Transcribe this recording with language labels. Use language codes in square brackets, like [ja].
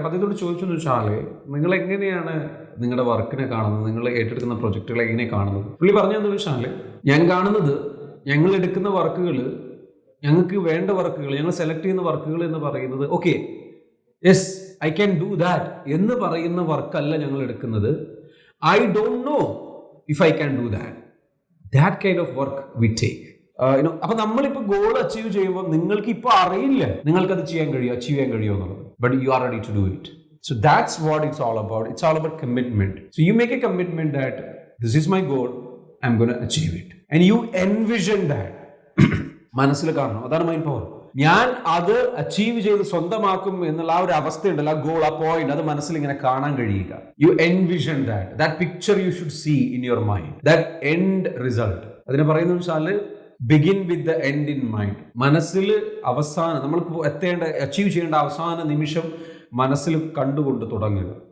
[ml] അപ്പോൾ അദ്ദേഹത്തോട് ചോദിച്ചെന്ന് വെച്ചാൽ നിങ്ങൾ എങ്ങനെയാണ് നിങ്ങളുടെ വർക്കിനെ കാണുന്നത്, നിങ്ങൾ ഏറ്റെടുക്കുന്ന പ്രൊജക്റ്റുകൾ എങ്ങനെ കാണുന്നത്? പുള്ളി പറഞ്ഞതെന്ന് വെച്ചാൽ ഞാൻ കാണുന്നത്, ഞങ്ങൾ എടുക്കുന്ന വർക്കുകൾ, ഞങ്ങൾക്ക് വേണ്ട വർക്കുകൾ, ഞങ്ങൾ സെലക്ട് ചെയ്യുന്ന വർക്കുകൾ എന്ന് പറയുന്നത് [en] okay yes I can do that [ml] എന്ന് പറയുന്ന വർക്കല്ല ഞങ്ങൾ എടുക്കുന്നത്. [en] I don't know if I can do that. That kind of work we take. [ml] അപ്പൊ നമ്മളിപ്പോൾ ഗോൾ അച്ചീവ് ചെയ്യുമ്പോൾ നിങ്ങൾക്ക് ഇപ്പോൾ അറിയില്ല നിങ്ങൾക്കത് അച്ചീവ് ചെയ്യാൻ കഴിയുമോ എന്നുള്ളത്, [en] But you are ready to do it. So that's what it's all about. It's all about commitment. So you make a commitment that this is my goal, I'm going to achieve it. And you envision that. [ml] മനസ്സിൽ കാണണം, അതാണ് mind power. ഞാൻ അത് achieve ചെയ്ത് സ്വന്തമാക്കും എന്നുള്ള ആ ഒരു അവസ്ഥയുണ്ടല്ലോ, ആ ഗോൾ, ആ പോയിന്റ്, അത് മനസ്സിൽ ഇങ്ങനെ കാണാൻ കഴിയുക. [en] You envision that picture you should see in your mind, that end result. [ml] അതിനെ പറയുന്ന വെച്ചാൽ [en] Begin with the end in mind. [ml] മനസ്സിൽ അവസാനം നമ്മൾക്ക് അച്ചീവ് ചെയ്യേണ്ട അവസാന നിമിഷം മനസ്സിൽ കണ്ടുകൊണ്ട് തുടങ്ങുക.